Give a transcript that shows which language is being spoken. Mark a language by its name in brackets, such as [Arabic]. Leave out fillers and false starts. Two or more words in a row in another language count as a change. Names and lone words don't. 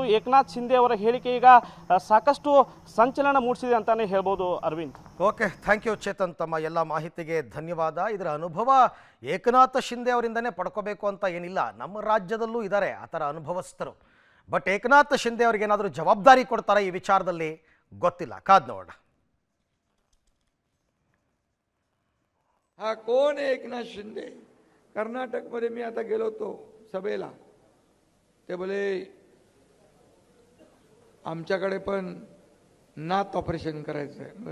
[Kannada] ಏಕನಾಥ್ ಶಿಂದೆ ಅವರ ಹೇಳಿಕೆ ಈಗ ಸಾಕಷ್ಟು ಸಂಚಲನ ಮೂಡಿಸಿದೆ ಅಂತಾನೆ ಹೇಳ್ಬೋದು ಅರವಿಂದ್. [English] Okay, thank you [Kannada] ಚೇತನ್, ತಮ್ಮ ಎಲ್ಲ ಮಾಹಿತಿಗೆ ಧನ್ಯವಾದ. ಇದರ ಅನುಭವ ಏಕನಾಥ ಶಿಂದೆ ಅವರಿಂದನೇ ಪಡ್ಕೋಬೇಕು ಅಂತ ಏನಿಲ್ಲ, ನಮ್ಮ ರಾಜ್ಯದಲ್ಲೂ ಇದ್ದಾರೆ ಆ ಥರ ಅನುಭವಸ್ಥರು. ಬಟ್ ಏಕನಾಥ ಶಿಂದೆ ಅವ್ರಿಗೆ ಏನಾದರೂ ಜವಾಬ್ದಾರಿ ಕೊಡ್ತಾರೆ ಈ ವಿಚಾರದಲ್ಲಿ ಗೊತ್ತಿಲ್ಲ, ಕಾದ್ ನೋಡೋಣ. [Marathi] हा कोण आहे एकनाथ शिंदे? कर्नाटकमध्ये मी आता गेलो होतो सभेला, ते बोले आमच्याकडे पण नाथ ऑपरेशन करायचं आहे.